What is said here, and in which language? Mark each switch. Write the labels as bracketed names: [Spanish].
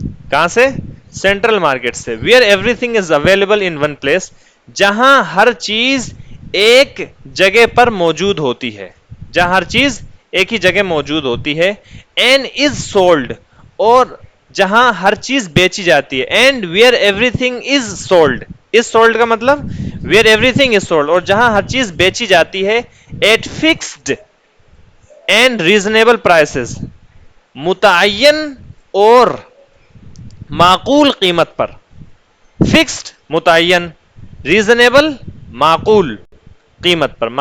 [Urdu] کہاں سے؟ Central market سے. [English] Where everything is available in one place. [Urdu] جہاں ہر چیز ایک جگہ پر موجود ہوتی ہے، جہاں ہر چیز ایک ہی جگہ موجود ہوتی ہے. [English] and is sold, [Urdu] اور جہاں ہر چیز بیچی جاتی ہے. [English] And where everything is sold. Is sold [Urdu] کا مطلب [English] where everything is sold, [Urdu] اور جہاں ہر چیز بیچی جاتی ہے [English] At fixed and reasonable prices. [Urdu] متعین اور معقول قیمت پر. فکسڈ متعین، ریزنیبل معقول قیمت پر.